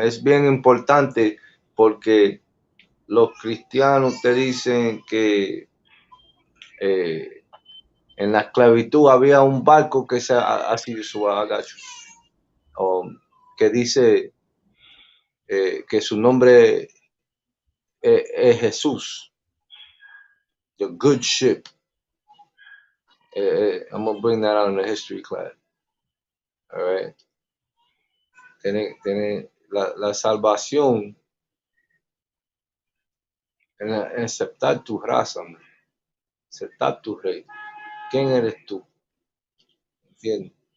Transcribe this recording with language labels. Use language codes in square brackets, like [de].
[es] Es bien importante porque los cristianos te dicen que en la esclavitud había un barco que se así su agacho, que dice que su nombre es Jesús, [en] the good ship. I'm gonna bring that out in the history class. All right. [es] Tiene la salvación en aceptar tu raza, man. Aceptar tu rey. ¿Quién eres tú? ¿Entiendes?